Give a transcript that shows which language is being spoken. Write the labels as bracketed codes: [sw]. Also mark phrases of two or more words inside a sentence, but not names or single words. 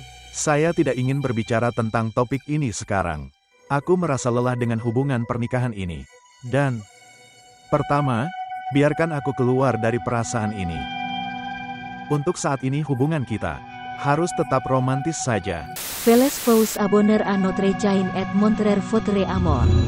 [id] Saya tidak ingin berbicara tentang topik ini sekarang. Aku merasa lelah dengan hubungan pernikahan ini. Dan, pertama, biarkan aku keluar dari perasaan ini. Untuk saat ini hubungan kita harus tetap romantis saja. [fr] Veles vous abonner à notre chaîne et montrer votre amour.